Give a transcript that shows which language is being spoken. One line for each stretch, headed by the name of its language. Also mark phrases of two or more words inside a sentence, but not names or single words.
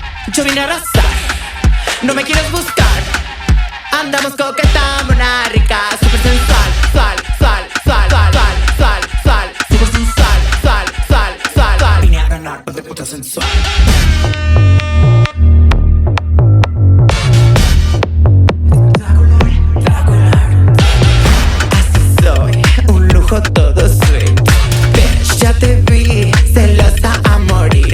Spanish: Yo vine a arrasar, no me quieres buscar. Andamos coquetando una rica, super sensual, sual, sual, sual, sual, sual, sual, sual, super sensual, sual, sual, sual, sual. Vine a ganar, pues de puta sensual. Todo
English: sweet, bitch,
Spanish: ya te vi, celosa a morir.